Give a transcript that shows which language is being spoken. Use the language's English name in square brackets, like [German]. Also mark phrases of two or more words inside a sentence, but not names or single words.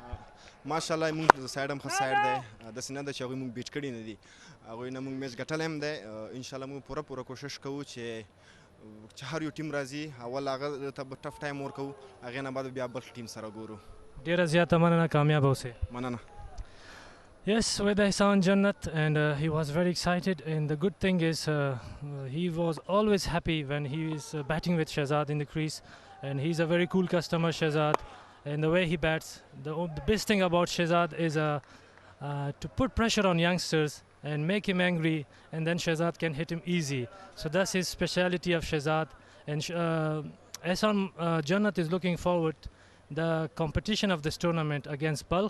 [Pashto] ماشاءالله موږ د سایډ هم ښه سایډ دی داسې نه ده چې هغوی موږ بیټ کړي نه دي هغوی نه موږ میچ ګټلی هم دی انشاءالله موږ پوره کوشش کوو چې هر یو ټیم راځي اول هغه ته به [English] tough time [Pashto] ورکوو هغې نه بعد بیا بل ټیم سره ګورو ډیره زیاته مننه کامیاب اوسئ مننه [English] Yes, with Ehsan Jannat and he was very excited and the good thing is he was always happy when he is batting with Shehzad in the crease and he's a very cool customer Shehzad and the way he bats the best thing about Shehzad is to put pressure on youngsters and make him angry and then Shehzad can hit him easy so that's his speciality of Shehzad and Ehsan Jannat is looking forward the competition of this tournament against Balkh.